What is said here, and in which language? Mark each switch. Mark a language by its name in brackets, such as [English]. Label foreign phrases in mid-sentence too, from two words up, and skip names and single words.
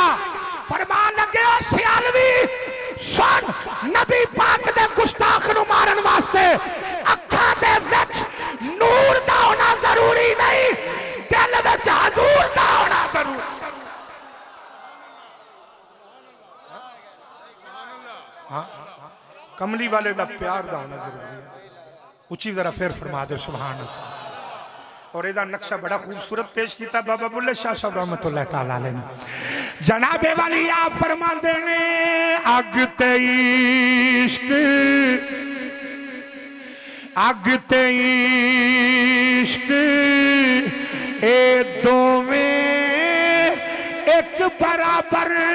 [Punjabi] فرمان لگے او سیالوی سن، نبی پاک دے گستاخ نوں مارن واسطے اکھاں دے وچ نور دا ہونا ضروری نہیں، دل وچ حضور دا ہونا ضروری. ہاں کملی والے دا پیار دا ہونا ضروری ہے. اچی ذرا فیر فرما دو [Arabic] سبحان الله. [Punjabi] اور ایدا نقشہ بڑا خوبصورت پیش کیا بابا بلّے شاہ صاحب [Arabic] رحمة الله تعالى عليه [Punjabi] ने। جنابے والی آپ فرماتے نے اگ تے عشق, اگ تے عشق اے دوویں اک برابر,